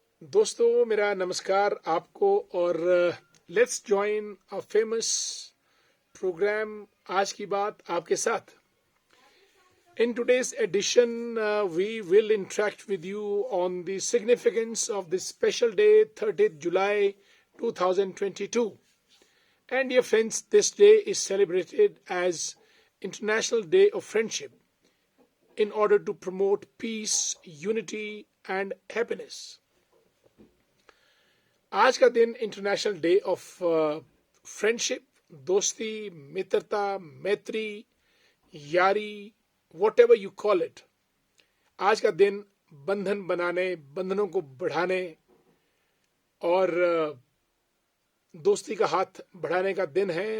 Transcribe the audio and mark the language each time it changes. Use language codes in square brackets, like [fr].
[hi] दोस्तों मेरा नमस्कार आपको और [en] let's join a famous programme [hi] आज की बात आपके साथ. [en] In today's edition, we will interact with you on the significance of this special day, 30th July 2022. And dear friends, this day is celebrated as International Day of Friendship in order to promote peace, unity, and happiness. [hi] आज का दिन international day of friendship, दोस्ती, मित्रता, मैत्री, यारी, [en] Whatever you call it. [hi] आज का दिन बंधन बनाने, बंधनों को बढ़ाने और दोस्ती का हाथ बढ़ाने का दिन है.